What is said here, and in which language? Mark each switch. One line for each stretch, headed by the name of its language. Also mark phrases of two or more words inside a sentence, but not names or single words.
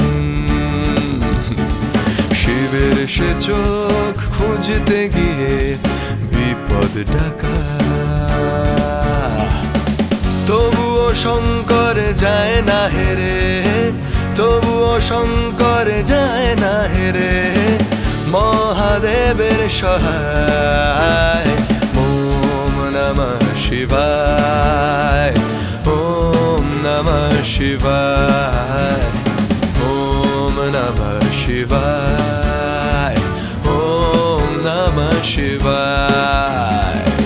Bangla: শিবের সে চোখ খুঁজতে গিয়ে বিপদ ডাকা, তবুও শঙ্কর যায় না হেরে, তবুও শঙ্কর যায় না হেরে, মহাদেবের সহায়।
Sanskrit: ওম নমঃ শিবায়, ওম নমঃ শিবায়, ওম নমঃ শিবায়, ওম নমঃ শিবায়।